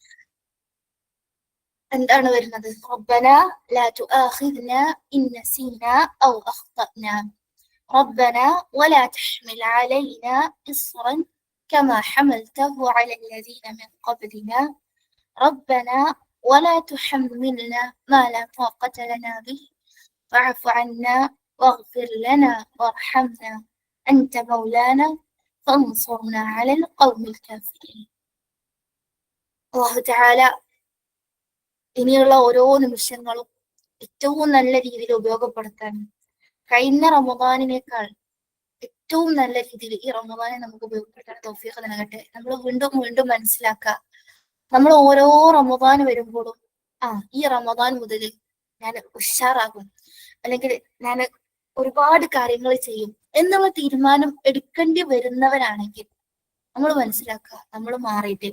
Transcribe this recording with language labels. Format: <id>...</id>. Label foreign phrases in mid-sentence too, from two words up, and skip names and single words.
<ml>എന്താണ് വരുന്നത്?</ml> <ar>ربنا لا تؤاخذنا إن نسينا أو أخطأنا ربنا ولا تحمل علينا إصرا كما حملته على الذين من قبلنا ربنا ولا تحملنا ما لا طاقة لنا به واعف عنا واغفر لنا وارحمنا أنت مولانا فانصرنا على القوم الكافرين. الله تعالى</ar> <ml>ഇനിയുള്ള ഓരോ നിമിഷങ്ങളും ഏറ്റവും നല്ല രീതിയിൽ ഉപയോഗപ്പെടുത്താൻ കഴിഞ്ഞ റമദാനിനേക്കാൾ ഏറ്റവും നല്ല രീതിയിൽ ഈ റമദാനെ നമുക്ക് ഉപയോഗപ്പെടുത്താൻ തൗഫീഖ് നൽകട്ടെ. നമ്മൾ വീണ്ടും വീണ്ടും മനസ്സിലാക്കുക, നമ്മൾ ഓരോ റമദാൻ വരുമ്പോഴും ഈ റമദാൻ മുതൽ ഞാൻ ഉഷാറാകും, അല്ലെങ്കിൽ ഞാൻ ഒരുപാട് കാര്യങ്ങൾ ചെയ്യും എന്നുള്ള തീരുമാനം എടുക്കേണ്ടി വരുന്നവരാണെങ്കിൽ നമ്മൾ മനസ്സിലാക്കുക, നമ്മൾ മാറിയിട്ടില്ല.</ml>